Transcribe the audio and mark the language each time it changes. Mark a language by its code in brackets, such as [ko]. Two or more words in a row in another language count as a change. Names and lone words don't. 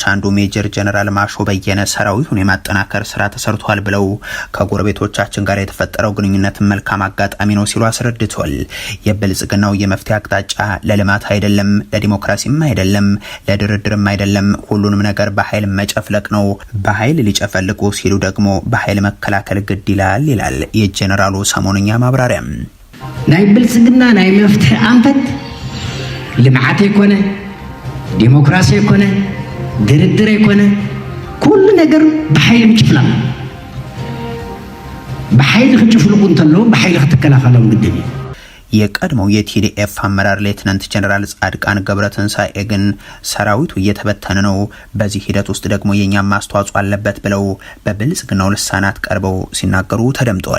[am] አንዱ ሜጀር ጀነራል ማሾ በየነ ሰራዊቱን የማጠናከር ስራ ተሰርቷል ብለው ከጎረቤቶቻችን ጋር የተፈጠረው ግንኙነት መልካም አጋጣሚ ነው ሲሉ አስረድቷል። የብልጽግናው የመፍትሄ አቅጣጫ ለልማት አይደለም፣ ለዲሞክራሲም አይደለም፣ ለድርድርም አይደለም፣ ሁሉንም ነገር በኃይል መጨፍለቅ ነው። በኃይል ሊጨፈልቁ ሲሉ ደግሞ በኃይል መከላከል ግድ ይላል ይላል የጀነራሉ ሰሞንኛ ማብራሪያ። [ti] ናይ ብልጽግና ናይ መፍትሄ አንፈት ልማዓት ይኮነ ዲሞክራሲ ይኮነ ድርድር ይኮነ ኩሉ ነገር በኃይል ምጭፍላቅ በኃይል ክጭፍልቁ እንተለው በኃይል ክትከላከለው ግድ [am] የቀድሞው የቲዲኤፍ አመራር ሌተናንት ጀነራል ጻድቃን ገብረትንሳኤ ግን ሰራዊቱ እየተበተነ ነው፣ በዚህ ሂደት ውስጥ ደግሞ የኛም አስተዋጽኦ አለበት ብለው በብልጽግናው ልሳናት ቀርበው ሲናገሩ ተደምጠዋል።